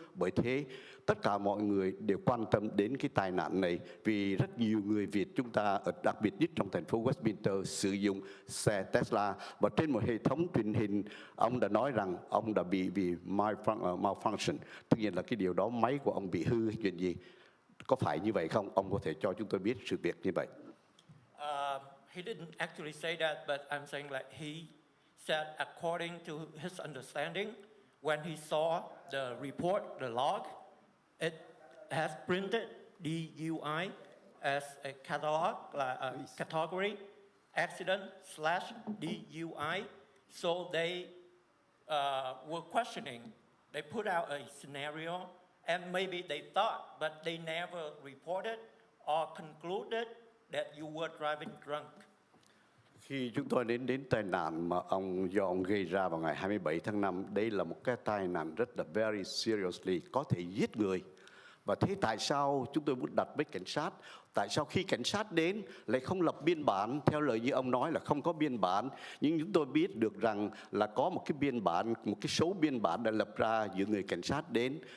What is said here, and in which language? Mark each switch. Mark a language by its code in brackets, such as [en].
[vi] Bởi thế tất cả mọi người đều quan tâm đến cái tai nạn này, vì rất nhiều người Việt chúng ta, đặc biệt nhất trong thành phố Westminster, sử dụng xe Tesla. Và trên một hệ thống truyền hình, ông đã nói rằng ông đã bị vì malfunction, tất nhiên là cái điều đó máy của ông bị hư hay chuyện gì. Có phải như vậy không? Ông có thể cho chúng tôi biết sự việc như vậy. [en] He didn't actually say that, but I'm saying like he said according to his understanding, when he saw the report, the log, it has printed DUI as a catalog, like a category, accident/DUI. So they were questioning. They put out a scenario, and maybe they thought, but they never reported or concluded that you were driving drunk. [vi] Khi chúng tôi đến tai nạn mà do ông gây ra vào ngày 27 tháng 5, đây là một cái tai nạn rất là [en] very seriously, [vi] có thể giết người. Và thế tại sao chúng tôi muốn đặt với cảnh sát? Tại sao khi cảnh sát đến lại không lập biên bản? Theo lời như ông nói là không có biên bản, nhưng chúng tôi biết được rằng là có một cái biên bản, một cái số biên bản đã lập ra giữa người cảnh sát đến.